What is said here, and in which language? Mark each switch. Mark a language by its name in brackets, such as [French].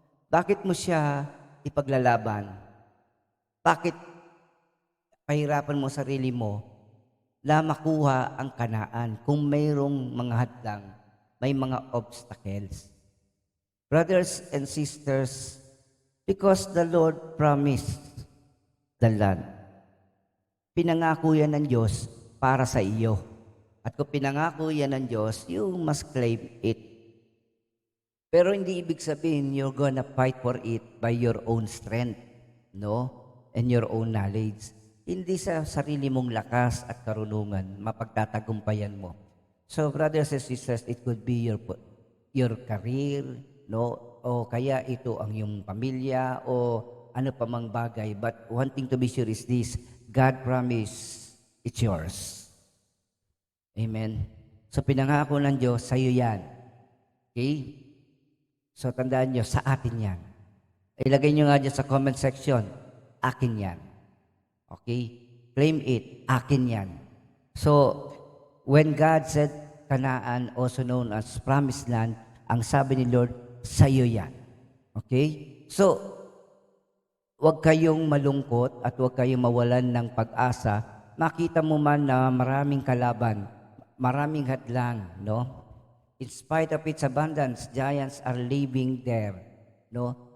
[Filipino] Bakit mo siya ipaglalaban? Bakit pahirapan mo sarili mo na makuha ang Canaan kung mayroong mga hadlang, may mga obstacles? [English] Brothers and sisters, because the Lord promised the land. [Filipino] Pinangako yan ng Diyos para sa iyo. At kung pinangako yan ng Diyos, [English] you must claim it. [Filipino] Pero hindi ibig sabihin [English] you're gonna fight for it by your own strength, no? And your own knowledge. [Filipino] Hindi sa sarili mong lakas at karunungan, mapagtatagumpayan mo. [English] So brothers and sisters, it could be your career, no? [Filipino] O kaya ito ang iyong pamilya o ano pa mang bagay. [English] But one thing to be sure is this, God promised, it's yours. Amen. [Filipino] So pinangako ng Diyos, sa'yo yan. Okay? So tandaan nyo, sa atin yan. Ilagay nyo nga dyan sa comment section, akin yan. Okay? [English] Claim it, [Filipino] akin yan. [English] So, when God said Canaan, also known as Promised Land, [Filipino] ang sabi ni Lord, sa'yo yan. Okay? So, huwag kayong malungkot at huwag kayong mawalan ng pag-asa. Makita mo man na maraming kalaban, maraming hadlang, no? [English] In spite of its abundance, giants are living there, no?